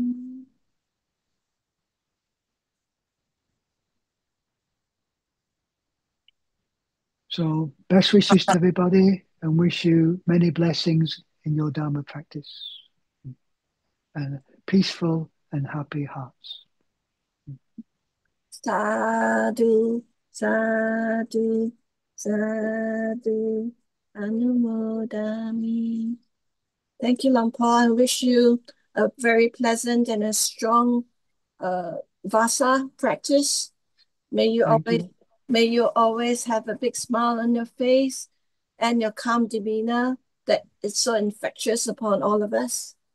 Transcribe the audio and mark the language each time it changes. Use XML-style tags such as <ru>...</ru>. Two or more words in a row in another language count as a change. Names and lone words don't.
<en>So best wishes to everybody and wish you many blessings in your Dharma practice and peaceful and happy hearts.</en> <pi>Sadhu, sadhu, sadhu, anumodami.</pi> <en>Thank you, Lampa. I wish you a very pleasant and a strong Vassa practice. May you always have a big smile on your face and your calm demeanor that is so infectious upon all of us.</en>